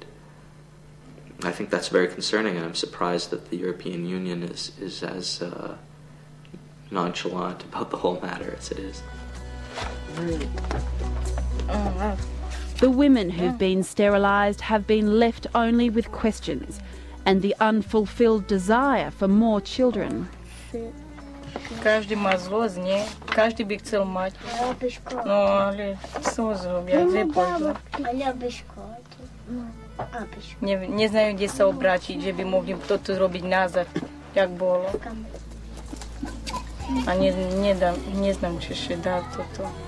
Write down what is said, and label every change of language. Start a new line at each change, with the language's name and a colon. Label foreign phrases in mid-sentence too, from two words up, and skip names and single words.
English: I think that's very concerning, and I'm surprised that the European Union is as nonchalant about the whole matter as it is. The women who've been sterilised have been left only with questions and the unfulfilled desire for more children.
Slovak: Každý má zlosť, nie? Každý by chcel mať. No ale co zrobia, kde pôjdu? Neznajú, kde sa obrátiť, že by mohli toto zrobiť nazad, jak bolo. A neznám, či ešte dá toto.